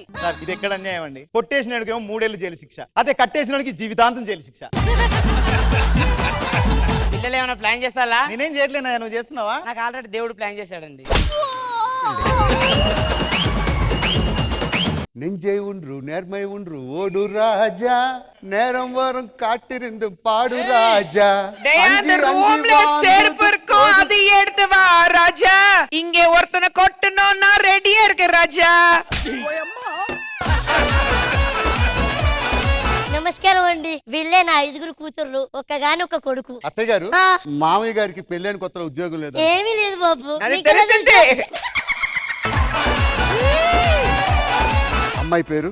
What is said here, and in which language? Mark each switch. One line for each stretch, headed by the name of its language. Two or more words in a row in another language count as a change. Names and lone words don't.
Telugu: సార్ ఇది ఎక్కడ అన్యాయం అండి? కొట్టేసినాడికేమో 3 ఏళ్ళు జైలు శిక్ష, అదే కట్టేసినాడికి జీవితాంతం జైలు శిక్ష. పిల్లలు ఏమైనా ప్లాన్ చేస్తారా? నేనేం చేయట్లేనా, నువ్వు చేస్తున్నావా? నాకు ఆల్రెడీ దేవుడు ప్లాన్ చేశాడండి.
Tamil: நெஞ்சை ஒன்று நேர்மை ஒன்று ஓடு ராஜா நேரம் வரும் காட்டிருந்து பாடு ராஜா செருப்பு இருக்கும் அது எடுத்து வா ராஜா இங்க ஒருத்தனை கொட்டணும்னா ரெடியா இருக்கு ராஜா
Telugu: నమస్కారం అండి వీళ్ళే నా 5 కూతుర్లు ఒక్కగాని ఒక కొడుకు. అత్తయ్య గారు మామయ్య గారికి పెళ్ళైన కొత్త ఉద్యోగం లేదా? ఏమీ లేదు బాబు. అది తెలిసిందే. అమ్మాయి పేరు